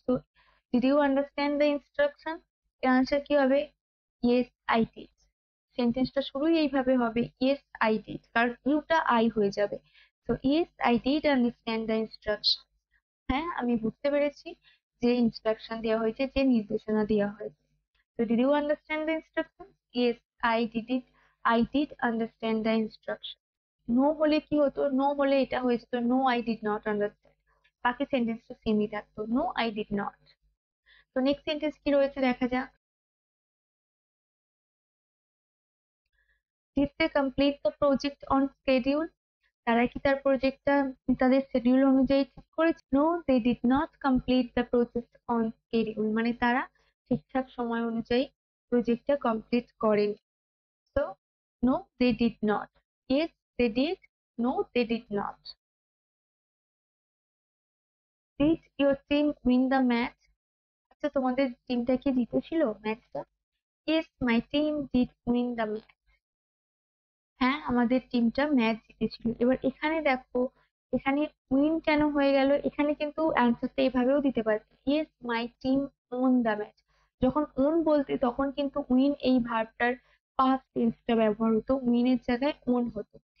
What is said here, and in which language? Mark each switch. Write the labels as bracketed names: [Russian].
[English] তো did you understand the instruction, [Bangla] এর answer কি হবে? [English] Yes I did. [Bangla] সেন্টেন্সটা শুরুই এইভাবে হবে, [English] yes I did, [Bangla] কারণ ইউটা আই হয়ে যাবে। তো [English] Yes I did understand the instruction. [Bangla] হ্যাঁ, আমি বুঝতে পেরেছি যে ইনস্ট্রাকশন দেওয়া হয়েছে, যে নির্দেশনা দেওয়া হয়েছে। [English] So did you understand the instructions? Yes, I did it. I did understand the instruction. No [Bangla] হলে কি হতো? [English] No [Bangla] হলে এটা হয়ে যেত [English] no I did not understand. [Bangla] বাকি সেন্টেন্সটা সেমই থাকতো, [English] no I did not. [Bangla] তো নেক্সট সেন্টেন্স কি রয়েছে দেখা যাক। [English] Did they complete the project on schedule? [Bangla] তারা কি তার প্রজেক্টটা তাদের শিডিউল অনুযায়ী ঠিক করেছে? [English] No, they did not complete the project on schedule, [Bangla] মানে তারা ঠিকঠাক সময় অনুযায়ী প্রজেক্টটা কমপ্লিট করেনি। [English] So, no, they did not. Yes, they did. No, they did not. Did your team win the match? [Bangla] আচ্ছা, তোমাদের টিমটা কি জিতেছিল ম্যাচটা? [English] Yes, my team did win the match. [Bangla] হ্যাঁ, আমাদের টিমটা ম্যাচ জিতেছিল। এবার এখানে দেখো, এখানে উইন কেন হয়ে গেল? এখানে কিন্তু অ্যান্সারটা এভাবেও দিতে পারছে, [English] Yes my team won the match. [Bangla] যখন ওন বলতে তখন কিন্তু উইন এই ভার্বটার পাস্ট টেন্সটা ব্যবহার হতো, উইনের জায়গায় ওন হতো।